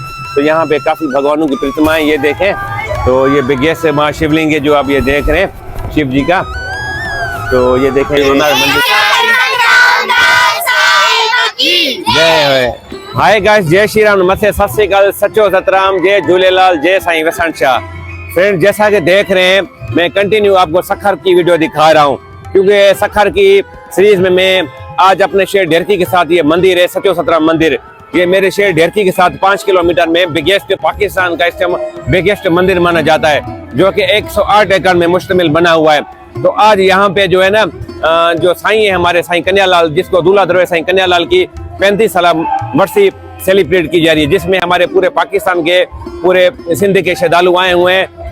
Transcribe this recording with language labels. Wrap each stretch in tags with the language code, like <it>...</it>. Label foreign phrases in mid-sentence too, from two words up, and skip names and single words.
<hi>तो यहाँ पे काफी भगवानों की प्रतिमाएं ये देखें तो ये बिगेस्ट माँ शिवलिंग है जो आप ये देख रहे हैं शिव जी का। तो ये देखें मंदिर जय</hi> <en>hi guys</en> <hi>जय श्री राम नमस्ते</hi> <pa>ਸਤ ਸ੍ਰੀ ਅਕਾਲ</pa> <hi>सचो सतराम जय झूलेलाल जय साईं वसंत शाह। फ्रेंड जैसा कि देख रहे हैं मैं कंटिन्यू आपको सखर की वीडियो दिखा रहा हूँ क्योंकि सखर की सीरीज में मैं आज अपने शहर ढेरकी के साथ ये मंदिर है सचो सतराम मंदिर ये मेरे शहर ढेरकी के साथ 5 किलोमीटर में बिगेस्ट पाकिस्तान का इस बिगेस्ट मंदिर माना जाता है जो कि 108 एकड़ में मुश्तमिल बना हुआ है। तो आज यहाँ पे जो है ना जो साईं है हमारे साईं कन्यालाल जिसको दूल्हा दरवेश साईं कन्यालाल की 35 साल वर्षी सेलिब्रेट की जा रही है जिसमें हमारे पूरे पाकिस्तान के पूरे सिंध के श्रद्धालु आए हुए हैं।</hi>